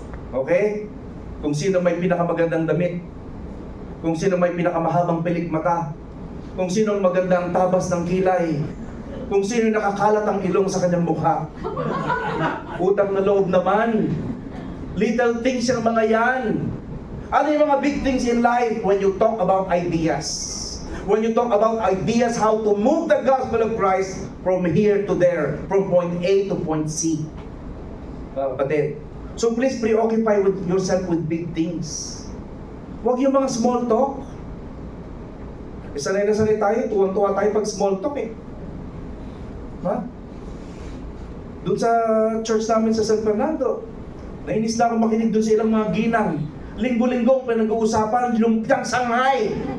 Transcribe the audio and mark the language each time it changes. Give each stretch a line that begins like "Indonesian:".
Filipino: Okay? Kung sino may pinakamagandang damit. Kung sino may pinakamahabang pilik mata. Kung sino magandang tabas ng kilay. Kung sino nakakalat ang ilong sa kanyang mukha. Utang na loob naman.
English: Little things
Filipino: yung mga yan. Ano yung mga
English: big things in life when you talk about ideas? When you talk about ideas, how to move the gospel of Christ from here to there, from point A to point C. Kapatid. So please preoccupy with yourself with big things.
Filipino: Huwag yung mga small talk. Sanay na sanay tayo, tuwan-tuwa tayo pag small talk eh. Ha? Doon sa church namin sa San Fernando, nainis na ako makinig doon sa ilang mga ginang Linggo-linggo pinag-uusapan, lumpiang Shanghai.